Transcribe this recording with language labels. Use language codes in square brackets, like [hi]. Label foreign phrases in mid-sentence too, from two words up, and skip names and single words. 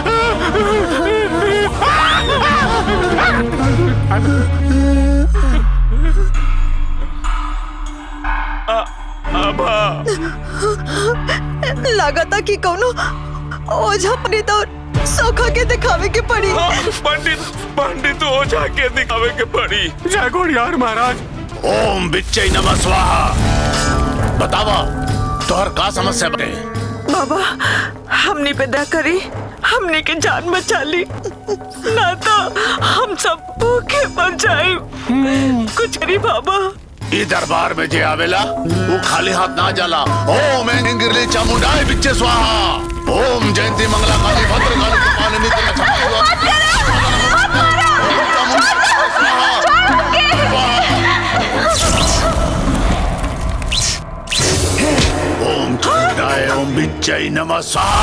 [bho] लागता कि कौनो ओझा पंडित और सोखा के दिखावे के पड़ी। पंडित ओझा के दिखावे के पड़ी। जय घोड़ियार महाराज। [sa] ओम बिच्चै नमः स्वाहा। [bho] बतावा तोहर का समस्या बने? बाबा, हमनी पे दया करी, हमनी के जान बचा ली, ना तो हम सब भूखे मर जाए। कुछ करी बाबा। ई दरबार में जे आवेला वो खाली हाथ ना जाला। [sa] ओम इंगिरली चामुंडाय बिच्चे स्वाहा। ओम जयंती मंगला काली भद्र काली कृपालिनी ओम चामुंडाय ओम बिच्चै नमः स्वाहा।